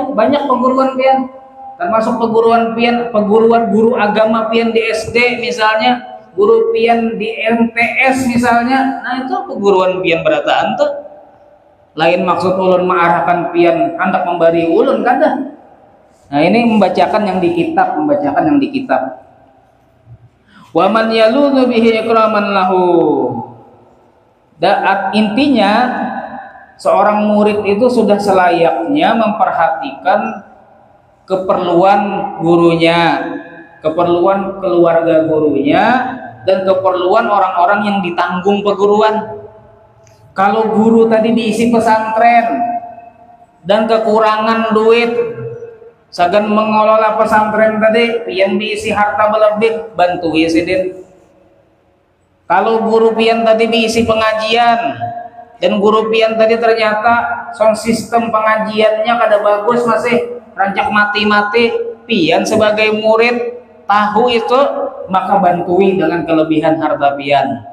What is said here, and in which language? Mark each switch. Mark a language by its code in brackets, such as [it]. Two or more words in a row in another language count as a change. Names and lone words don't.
[bjn] Banyak perguruan pian, termasuk perguruan guru agama pian di SD misalnya, guru pian di MTS misalnya. Nah itu perguruan pian berataan tuh. Lain maksud ulun mengarahkan pian hendak memberi ulun kada. Nah ini membacakan yang di kitab, [ar] ومن يلوذ به إكراما له. [id] Intinya seorang murid itu sudah selayaknya memperhatikan keperluan gurunya, keperluan keluarga gurunya, dan keperluan orang-orang yang ditanggung perguruan. [bjn] Kalau guru tadi diisi pesantren dan kekurangan duit, sagan mengelola pesantren tadi, pian diisi harta berlebih, bantui Sidin. Kalau guru pian tadi diisi pengajian dan guru pian tadi ternyata [en] sound sistem [bjn] pengajiannya kada bagus, masih rancak mati-mati, pian sebagai murid tahu itu, maka bantui dengan kelebihan harta pian.